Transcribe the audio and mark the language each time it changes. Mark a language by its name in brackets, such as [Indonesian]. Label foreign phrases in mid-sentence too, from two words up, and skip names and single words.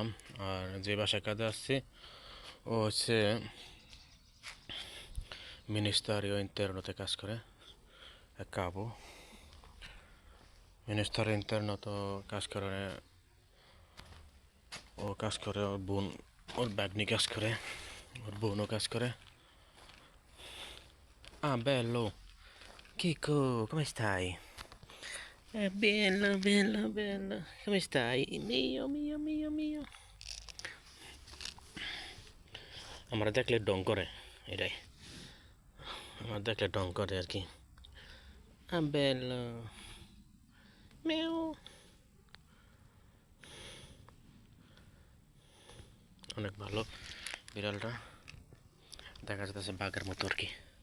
[Bangla] আর যে বাসায় কাজে আসছি ও হচ্ছে Ministerio Internoতে কাজ করে, এক কাবু Ministerio Interno। তো কাজ করে, ও কাজ করে, ওর বোন, ওর বাগনি কাজ করে, ওর বোনও কাজ করে। [Italian] Bello, Kiko, come stai? Bello, bello, bello. Come stai? Mio. [Bangla] আমরা দেখলে ডং করে, এটাই আমার দেখলে ডং করে আর কি। [Italian] Bello. Meow. [Bangla] অনেক ভালো বিড়ালটা, দেখা যাচ্ছে বাঘের মতো আর কি।